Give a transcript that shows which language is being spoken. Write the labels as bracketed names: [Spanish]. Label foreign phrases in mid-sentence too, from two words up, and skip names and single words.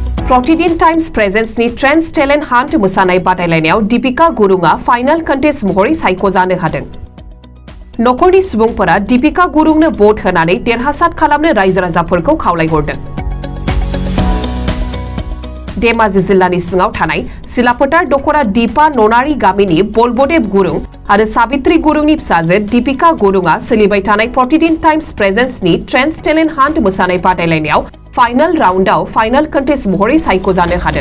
[Bodo] Protidin Times Presence ni Trends Talent Hunt Musanai Badailainayaव Deepika Gurung'a [English] Final Contest [Bodo] महरै सायख'जानो हादों। नखरनि सुबुंफोरा दीपिका गुरुंनो भट होनानै देरहासार खालामनो रायजो राजाफोरखौ खावलायहरदों। धेमाजि जिल्लानि सिङाव थानाय सिलापतार दखरा दीपा ननारि गामिनि बलबदेव गुरुं आरो साबित्री गुरुंनि फिसाजो दीपिका गुरुंआ सोलिबाय थानाय प्रतिदिन टाइम्स प्रेजेन्सनि ट्रेन्ड्स टेलेन्ट हान्ट मोसानाय बादायलायनायाव फाइनाल राउन्डआव [English] final contest [Bodo] महरै सायख'जानो हादों।